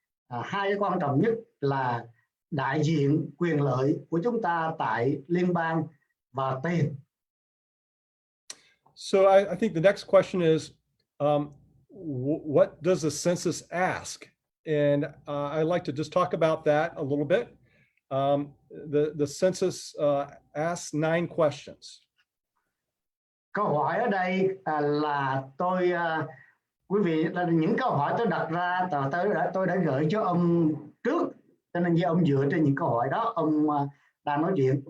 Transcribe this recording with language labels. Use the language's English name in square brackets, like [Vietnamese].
[Vietnamese] Hai cái quan trọng nhất là đại diện quyền lợi của chúng ta tại liên bang và tiền. [English] So I think the next question is, what does the census ask? And I'd like to just talk about that a little bit. The census asks 9 questions. [Vietnamese] Câu hỏi ở đây là quý vị là những câu hỏi tôi đặt ra, tôi đã gửi cho ông trước, cho nên ông dựa trên những câu hỏi đó ông đang nói chuyện.